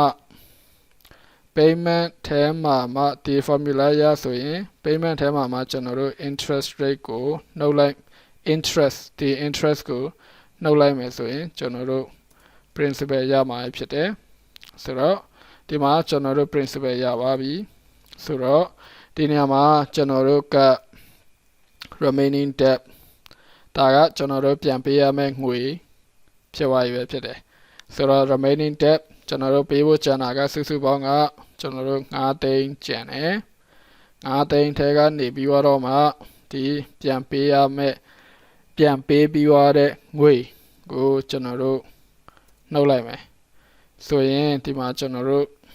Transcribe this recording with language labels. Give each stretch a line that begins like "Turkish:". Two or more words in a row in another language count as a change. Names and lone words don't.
Burmese: မှဒီ formula ရဆိုရင် payment ထဲမှာကျွန်တော်တို့
English: interest rate
Burmese: ကိုနှုတ်လိုက် interest ကိုနှုတ်လိုက်မယ်ဆိုရင်ကျွန်တော်တို့ principal ရ မှာဖြစ်တယ်ဆိုတော့ဒီမှာကျွန်တော်တို့ principal ရပါပြီဆိုတော့ဒီနေရာမှာကျွန်တော်တို့က
English: remaining debt
Burmese: ဒါကကျွန်တော်တို့ပြန်ပေးရမယ့်ငွေဖြစ်သွားပြီပဲဖြစ်တယ်ဆိုတော့
English: remaining debt
Burmese: ကျွန်တော်တို့ပေးဖို့ကျန်တာကစုစုပေါင်းကကျွန်တော်တို့9သိန်းကျန်တယ်9သိန်းထဲကနေပြီးတော့မှဒီပြန်ပေးပြီးသွားတဲ့ငွေကိုကျွန်တော်တို့နှုတ်လိုက်မယ်ဆိုရင်ဒီမှာကျွန်တော်တို့